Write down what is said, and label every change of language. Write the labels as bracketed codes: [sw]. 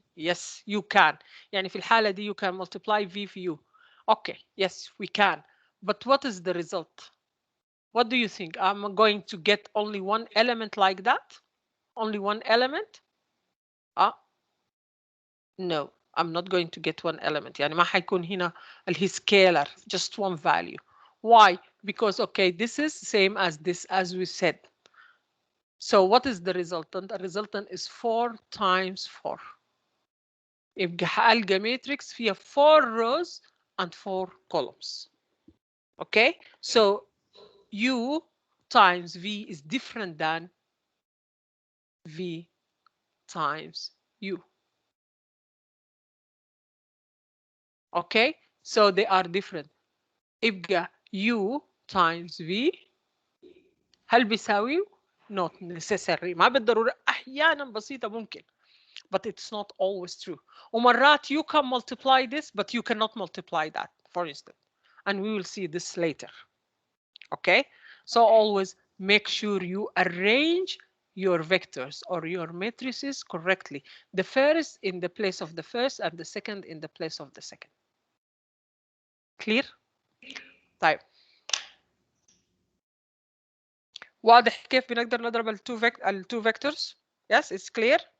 [en] Yes, you can. [ar] يعني في الحالة دي [en] you can multiply V في U. Okay, yes, we can. But what is the result? What do you think? I'm going to get only one element like that? Only one element? No, I'm not going to get one element. [ar] يعني ما حيكون هنا اللي scalar, [en] just one value. Why? Because, okay, this is same as this, as we said. So what is the resultant? The resultant is 4 times 4. [ar] يبقى هلقى matrix فيها [en] 4 rows and 4 columns. Okay, so U times V is different than V times U. Okay, so they are different. [ar] يبقى [en] U times V [ar] هل بيساوي؟ [en] Not necessary. [ar] ما بالضرورة، أحيانا بسيطة ممكن. [en] But it's not always true. [ar] ومرات [en] you can multiply this, but you cannot multiply that, for instance. And we will see this later. Okay? So always make sure you arrange your vectors or your matrices correctly. The first in the place of the first and the second in the place of the second. Clear؟ [ar] طيب واضح كيف بنقدر نضرب التو vectors؟ [en] Yes, it's clear.